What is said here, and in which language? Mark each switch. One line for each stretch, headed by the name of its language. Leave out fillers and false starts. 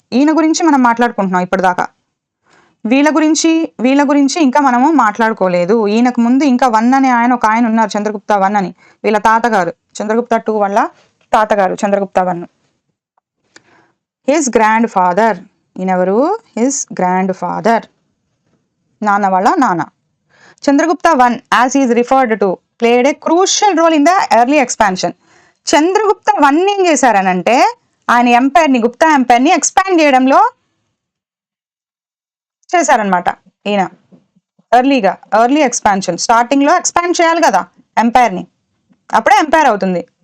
Telugu: ఈయన గురించి మనం మాట్లాడుకుంటున్నాం ఇప్పటిదాకా. వీళ్ళ గురించి ఇంకా మనము మాట్లాడుకోలేదు. ఈయనకు ముందు ఇంకా 1 అనే ఒక ఆయన ఉన్నారు, చంద్రగుప్త 1 అని. వీళ్ళ తాతగారు చంద్రగుప్త 2 వల్ల తాతగారు Chandragupta 1. His grand father, ఈయనెవరు, his grand father, నాన్న వాళ్ళ నాన్న.
English: Chandragupta 1 as he is referred to played a crucial role in the early expansion.
Telugu: Chandragupta 1 ఏం చేశారనంటే ఆయన ఎంపైర్ని, గుప్తా ఎంపైర్ని ఎక్స్పాండ్ చేయడంలో చేశారనమాట. ఈయన ఎర్లీ ఎక్స్పాన్షన్, స్టార్టింగ్లో ఎక్స్పాండ్ చేయాలి కదా ఎంపైర్ని, అప్పుడే ఎంపైర్ అవుతుంది.